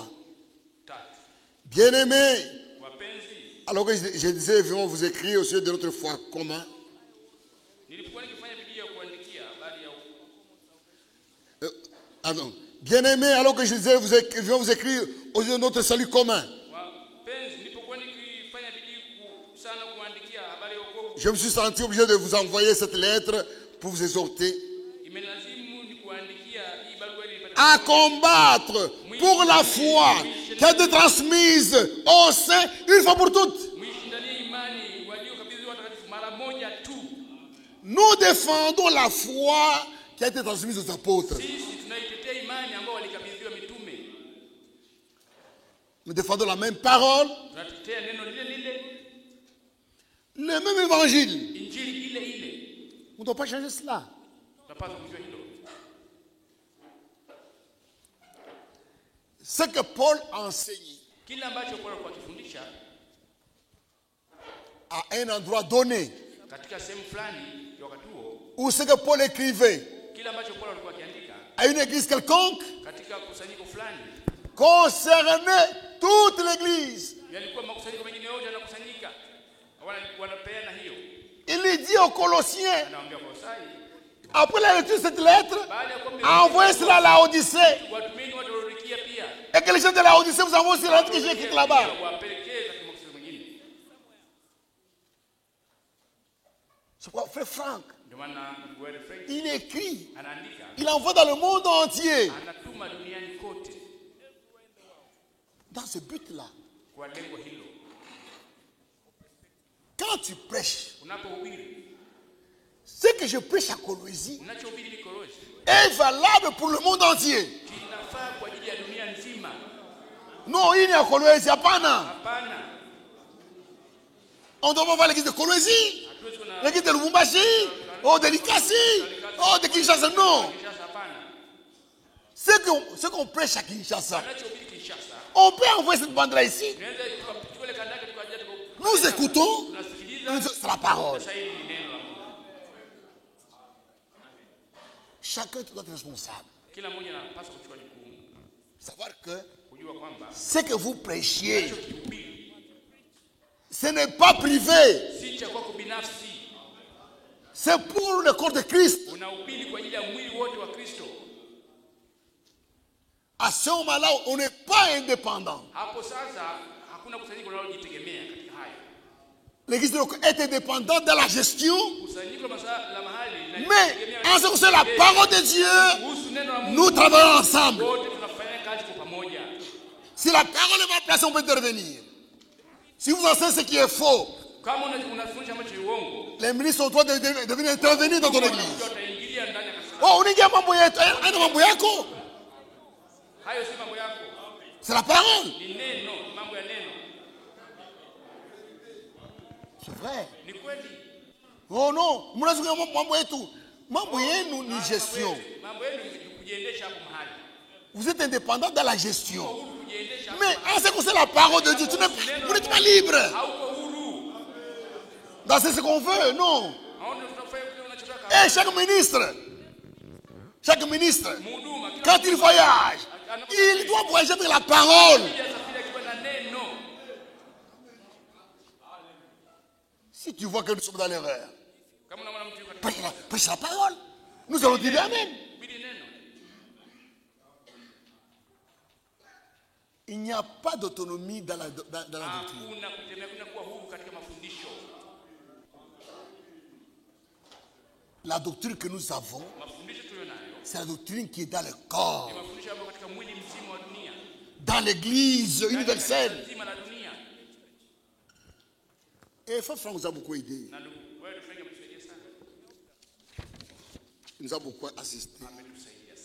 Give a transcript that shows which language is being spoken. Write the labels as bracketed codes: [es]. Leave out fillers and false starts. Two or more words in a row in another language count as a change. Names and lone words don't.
[fr] 3. Bien-aimés, [sw] Wapenzi, [fr] alors que je disais, vont vous écrire au sujet de notre foi commun. [sw] nilipokuwa nikifanya bidii ya kuandikia habari ya [fr] Bien-aimés, alors que je disais, vont vous écrire au sujet de notre salut commun. [sw] wapenzi, nilipokuwa nikifanya bidii sana kuandikia habari ya wokovu, [fr] Je me suis senti obligé de vous envoyer cette lettre pour vous exhorter [sw] imenilazimu nikuandikia hii barua ili nipate [fr] à combattre pour la foi qui a été transmise au sein une fois pour toutes. [sw] muishindanie imani waliokabidhiwa watakatifu mara moja tu. [fr] Nous défendons la foi qui a été transmise aux apôtres. [sw] Sisi tunaitetea imani ambao walikabidhiwa mitume. [fr] Nous défendons la même parole, [sw] Tunatetea neno lile lile, [fr] le même évangile. [sw] injili ile ile. [fr] On ne doit pas changer cela. [sw] Tunapaswa kujua hilo. [fr] Ce que Paul enseigne [sw] Kile ambacho Paulo alikuwa akifundisha [fr] à un endroit donné, [sw] katika sehemu fulani ya wakati huo, [fr] ou ce que Paul écrivait [sw] kile ambacho Paulo alikuwa akiandika [fr] à une église quelconque, [sw] katika kusanyiko fulani, [fr] concernait toute l'église. [sw] yalikuwa makusanyiko mengine yote yanakusanyika, wanapeana hiyo. [fr] Il dit aux Colossiens, [sw] Anawaambia Kolosai, [fr] après la lecture de cette lettre, [sw] baada ya kuwa [fr] envoyez cela à la Odyssée. [sw] watumeni watu walorikia pia, [fr] Et que les gens de la Odyssée vous envoient aussi la lettre que j'ai écrite là-bas. [sw] wapelekee katika makusanyiko mengine. [fr] C'est pourquoi frère Franck, [sw] Ndio maana ndugu wetu Frank [fr] il écrit, [sw] anaandika, [fr] il envoie dans le monde entier. [sw] anatuma duniani kote [fr] Dans ce but-là, [sw] kwa lengo hilo. [fr] quand tu prêches, [sw] Unapohubiri, [fr] ce que je prêche à Kolwezi [sw] unachohubiri ni Kolwezi, [fr] est valable pour le monde entier. [sw] kinafaa kwa ajili ya dunia nzima. [fr] Non, il n'y a Kolwezi, hapana. [sw] Hapana, [fr] On doit pas voir l'église de Kolwezi, [sw] hatuwezi kuna [fr] l'église de Lubumbashi, oh de Likasi, oh de Kinshasa. Non. [sw] Kinshasa, hapana. [fr] Ce qu'on prêche à Kinshasa, [sw] Anachohubiri Kinshasa, [fr] on peut envoyer cette bande-là ici. [sw] tunaweza tukachukua ile kanda yake tukaja [fr] Nous écoutons, [sw] tunasikiliza. [fr] c'est la parole. [sw] Sasa hili ni neno la Mungu. [fr] Chacun doit être responsable. [sw] Kila mmoja anapaswa kuchukua jukumu, [fr] Savoir que [sw] kujua kwamba [fr] ce que vous prêchiez, [sw] unachokihubiri [fr] ce n'est pas privé. [sw] si cha kwako binafsi, [fr] C'est pour le corps de Christ. [sw] unahubiri kwa ajili ya mwili wote wa Kristo. [fr] À ce moment-là, on n'est pas indépendant. [sw] Hapo sasa hakuna kusanyiko linalojitegemea katika haya. [fr] L'église est indépendante dans la gestion, [sw] Kusanyiko la mahali [fr] mais en ce qui concerne la parole de Dieu, [sw] kuhusu neno la Mungu, [fr] nous travaillons ensemble. [sw] wote tunafanya kazi kwa pamoja. [fr] Si la parole est mal placée, on peut intervenir. Si vous enseignez ce qui est faux, [sw] Kama unafundisha ambacho ni uongo, [fr] les ministres ont le droit de venir intervenir dans ton église. [sw] wataingilia ndani ya kanisa. Oh, unaingia mambo yetu, haina mambo yako. Hayo si mambo yako, [fr] C'est la parole. [sw] ni neno, mambo ya neno. [fr] C'est vrai. [sw] Ni kweli. [fr] Oh non, [sw] mnazungumzia mambo yetu. Mambo yenu ni gestion. Mambo yenu ni kujiendesha hapo mahali. [fr] Vous êtes indépendant dans la gestion. [sw] Huru kujiendesha hapo. [fr] Mais en ce qui concerne la parole de Dieu, vous n'êtes pas libre. [sw] Hauko huru. [fr] Dans ce qu'on veut, non. [sw] Haona tunafanya kile unachotaka. [fr] Et chaque ministre, [sw] Mhuduma kila [fr] quand il voyage, il doit voyager avec la parole. [sw] mmoja asafiri akiwa na neno. [fr] Si tu vois que nous sommes dans l'erreur, [sw] Kama unaona mtu yuko katika [fr] prêche la parole. Nous allons dire Amen. [sw] hubiri neno. [fr] Il n'y a pas d'autonomie dans la doctrine. [sw] Hakuna kutembea, kuna kuwa huru katika mafundisho. [fr] La doctrine que nous avons, [sw] Mafundisho tulionayo [fr] c'est la doctrine qui est dans le corps, [sw] ni mafundisho ambayo katika mwili mzima wa dunia, [fr] dans l'église universelle. [sw] kanisa nzima la dunia. [fr] Et Frère Franck nous a beaucoup aidé. [sw] Na ndugu wewe Frank ametusaidia sana. [fr] Il nous a beaucoup assisté. [sw] Ametusaidia.